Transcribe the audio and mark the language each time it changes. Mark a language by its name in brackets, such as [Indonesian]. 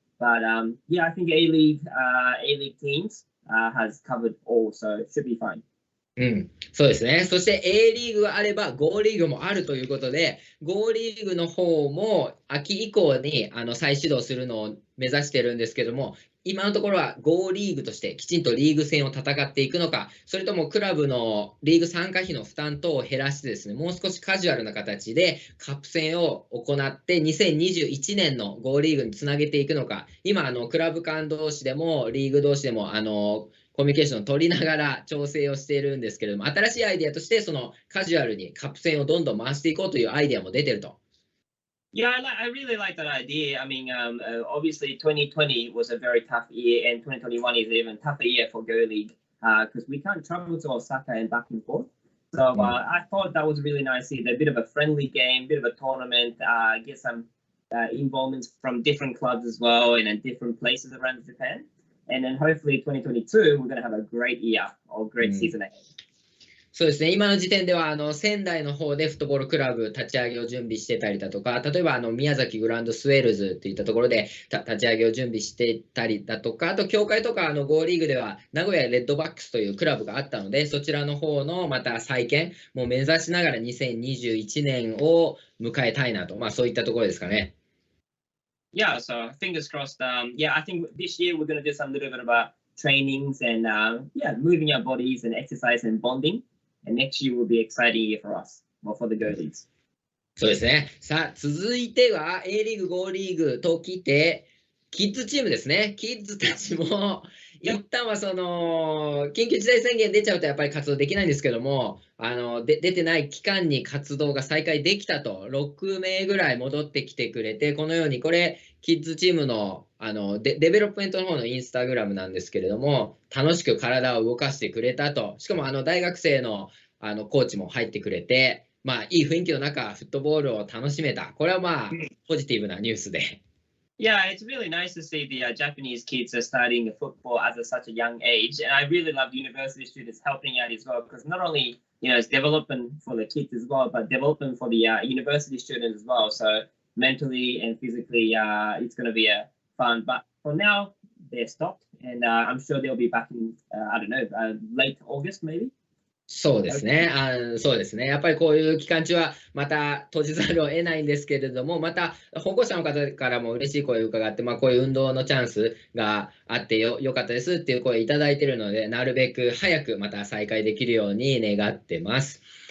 [English] But yeah, I think A-League teams has covered all, so it should be fine. [Japanese] そうですね。そして A リーグがあれば GO リーグもあるということで、GO リーグの方も秋以降に再始動するのを目指してるんですけども、今のところは GO リーグとしてきちんとリーグ戦を戦っていくのか、それともクラブのリーグ参加費の負担等を減らしてですね、もう少しカジュアルな形でカップ戦を行って2021年の GO リーグにつなげていくのか、今クラブ間同士でもリーグ同士でもコミュニケーションを取りながら調整をしているんですけれども、新しいアイデアとしてそのカジュアルにカップ戦をどんどん回していこうというアイデアも出てると。 [English] Yeah, I really like that idea. I mean, obviously 2020 was a very tough year, and 2021 is an even tougher year for Go League because we can't travel to Osaka and back and forth. So I thought that was really nice. A bit of a friendly game, bit of a tournament, get some involvements from different clubs as well and in different places around Japan. And then hopefully 2022, we're going to have a great year or great season ahead. [Japanese] そうですね、今の時点では仙台の方でフットボールクラブ立ち上げを準備してたりだとか、例えば宮崎グランドスウェールズっていったところで立ち上げを準備してたりだとか、あと協会とかGOリーグでは名古屋レッドバックスというクラブがあったので、そちらの方のまた再建も目指しながら2021年を迎えたいなと、そういったところですかね。 [English] Yeah, so fingers crossed. Yeah, I think this year we're going to do some little bit about trainings and moving our bodies and exercise and bonding. And next year will be an exciting year for us, or for the Go Leagues. [Japanese] そうですね。さあ、続いては A リーグ、GOリーグときて、キッズチームですね。キッズたちも一旦は緊急事態宣言出ちゃうとやっぱり活動できないんですけども、出てない期間に活動が再開できたと、6名ぐらい戻ってきてくれて、このようにこれ、キッズチームのデベロップメントの方のインスタグラムなんですけれども、楽しく体を動かしてくれたと、しかも大学生のコーチも入ってくれて、いい雰囲気の中、フットボールを楽しめた。これはポジティブなニュースで。 [English] Yeah, it's really nice to see the Japanese kids are starting football at such a young age. And I really love university students helping out as well, because not only, it's development for the kids as well, but development for the university students as well. So mentally and physically, it's going to be fun. But for now, they're stopped. And I'm sure they'll be back in, late August maybe. [Japanese] そうですね。そうですね。やっぱりこういう期間中はまた閉じざるを得ないんですけれども、また保護者の方からも嬉しい声を伺って、こういう運動のチャンスがあってよかったですっていう声をいただいているので、なるべく早くまた再開できるように願ってます。